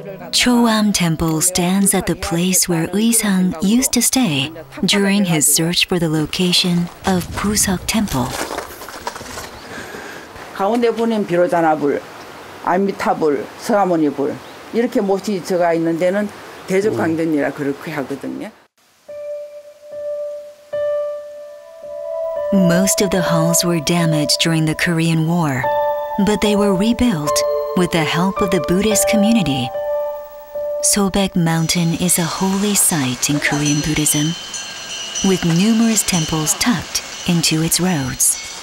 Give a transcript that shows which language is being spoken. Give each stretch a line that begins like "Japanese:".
English: Choam Temple stands at the place where Uisang used to stay during his search for the location of Puseok Temple.
Korean: 가운데 보면 비로자나불, 아미타불, 서가모니불 이렇게 못이 들어가 있는 데는 대적광전이라 그렇게 하거든요.
English: Most of the halls were damaged during the Korean War, but they were rebuilt with the help of the Buddhist community. Sobaek Mountain is a holy site in Korean Buddhism, with numerous temples tucked into its roads.